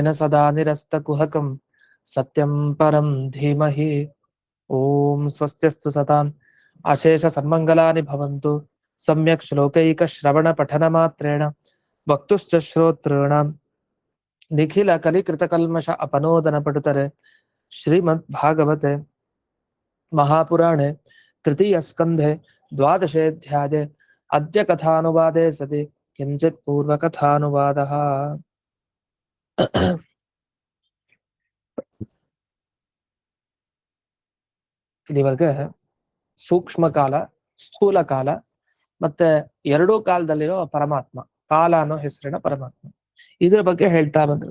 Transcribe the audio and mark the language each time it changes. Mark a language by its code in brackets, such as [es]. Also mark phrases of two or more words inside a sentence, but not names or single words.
[sa] सदा निरस्तकुहकं सत्यं परं धीमहि ॐ स्वस्त्यस्तु सताम् अशेषसन्मङ्गलानि भवन्तु सम्यक् श्लोकैकश्रवणपठनमात्रेण वक्तुश्च श्रोतॄणां निखिलकलिकृतकल्मष अपनोदनपटुतरे श्रीमद्भागवते महापुराणे तृतीयस्कन्धे द्वादशेऽध्याये अद्य कथानुवादे सति किञ्चित् पूर्वकथानुवादः। [kn] ಇಲ್ಲಿವರೆಗೆ ಸೂಕ್ಷ್ಮ ಕಾಲ, ಸ್ಥೂಲ ಕಾಲ ಮತ್ತೆ ಎರಡೂ ಕಾಲದಲ್ಲಿರೋ ಪರಮಾತ್ಮ, ಕಾಲ ಅನ್ನೋ ಹೆಸರಿನ ಪರಮಾತ್ಮ, ಇದ್ರ ಬಗ್ಗೆ ಹೇಳ್ತಾ ಬಂದ್ರು.